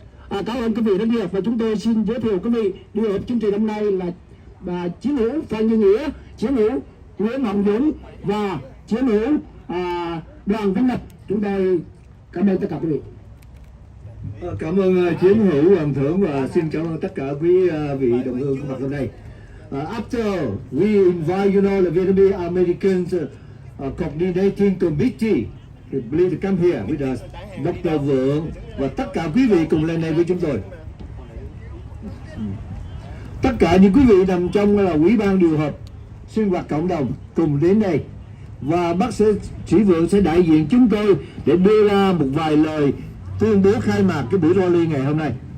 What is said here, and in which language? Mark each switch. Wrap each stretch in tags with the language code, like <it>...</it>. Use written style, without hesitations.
<vi>Cảm ơn quý vị rất nhiều và chúng tôi xin giới thiệu quý vị điều hợp chương trình năm nay là chiến hữu Phan Như Nghĩa, chiến hữu Nguyễn Hồng Dũng và chiến hữu Đoàn Văn Lập. Chúng tôi cảm ơn tất cả quý vị. Cảm ơn chiến hữu Hoàng Thưởng và xin cảm ơn tất cả quý vị đồng hương có mặt hôm nay.</vi> <en>After we invite the Vietnamese Americans coordinating committee to please come here with us, Dr.</en> <vi>Vượng và tất cả quý vị cùng lên đây với chúng tôi. Tất cả những quý vị nằm trong là Ủy ban điều hợp sinh hoạt cộng đồng cùng đến đây và bác sĩ Vượng sẽ đại diện chúng tôi để đưa ra một vài lời tuyên bố khai mạc cái buổi rally ngày hôm nay.</vi>